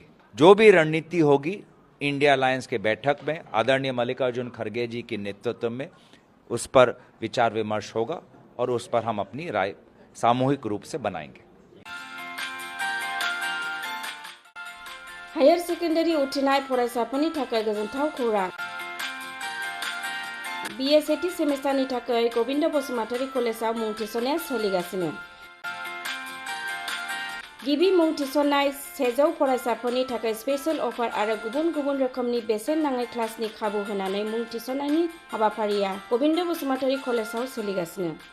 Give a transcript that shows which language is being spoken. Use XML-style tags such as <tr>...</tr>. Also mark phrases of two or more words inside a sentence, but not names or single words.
<hi>जो भी रणनीति होगी इंडिया अलायंस के बैठक में आदरणीय मल्लिकार्जुन खड़गे जी के नेतृत्व में उस पर विचार विमर्श होगा और उस पर हम अपनी राय सामूहिक रूप से बनाएंगे।</hi> <brx>हायर सेकेंडारी उथ्रिनाय फरायसाफोरनि थाखाय गोजोनथाव खौरां। BA सेथि सेमिस्टारनि थाखाय गोविंद बसुमतारी कलेजाव मुं थिसननाया सोलिगासिनो। गिबि मुं थिसननाय 100 फरायसाफोरनि थाखाय</brx> <en>special offer</en> <brx>आरो गुबुन गुबुन रोखोमनि बेसेन नाङै क्लासनि खाबु होनानै मुं थिसननायनि हाबाफारिया गोविंद बसुमतारी कलेजाव सोलिगासिनो।</brx>